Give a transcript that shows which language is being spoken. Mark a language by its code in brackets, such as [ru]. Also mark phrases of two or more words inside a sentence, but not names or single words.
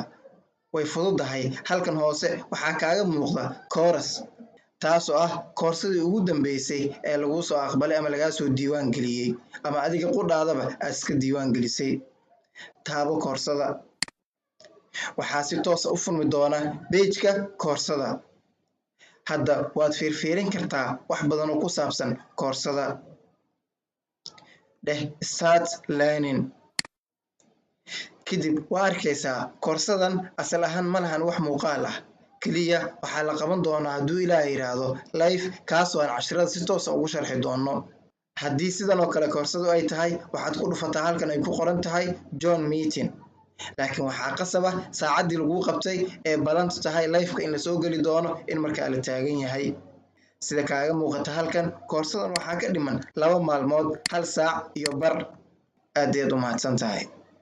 [so] way fududahay, halkan hoose waxaa kaaga muuqda course, taasoo ah koorsadii ugu dambeysay ee laguu soo aqbalay ama lagaa soo diiwaan geliyey ama adiga qudhaadaba aad iska diiwaan gelisay. taabo koorsada. waxaa si toosa u furmi doona page-ka koorsada. hadda waad fiirfiirin kartaa wax badan oo ku saabsan koorsada. [en] dheh start learning. [so] kadib waa arkaysaa koorsadan asal ahaan ma lahan wax muuqaal ah, keliya waxaa la qaban doonaa hadduu ilaahay yiraahdo live, kaasoo aan casharada si toosa ugu sharxi doono. haddii sidan oo kale koorsadu ay tahay waxaad ku dhufataa halkan ay ku qoran tahay [en] join meeting. [so] laakiin waxaa qasaba saacaddii laguu qabtay ee ballantu tahay live-ka in lasoo geli doono in markaa la taagan yahay. sida kaaga muuqata halkan koorsadan waxaa ka dhiman 2 maalmood 1 saac iyo bar. aad ayaad u mahadsan tahay.